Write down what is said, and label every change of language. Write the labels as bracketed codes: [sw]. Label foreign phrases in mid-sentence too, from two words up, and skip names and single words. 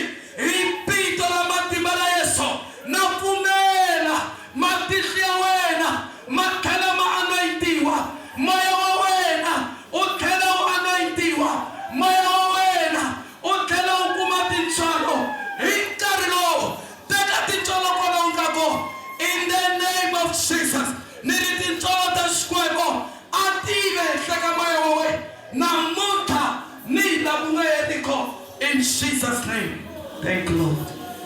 [ts] Hi vito ra matimba la Yesu na pfumela matihlo ya wena ma tlhela ma anointiwa, moya wa wena u tlhela u anointiwa, moya wa wena u tlhela u kuma tintswalo. Hi nkarhi lowu teka tintswalo kwalaho ka kona [en] in the name of Jesus. [ts] Ni ri tintswalo ta Xikwembu a ti ve henhla ka moya wa wena namuntlha ni la ku nga heriko [en] in Jesus name. Thank you Lord.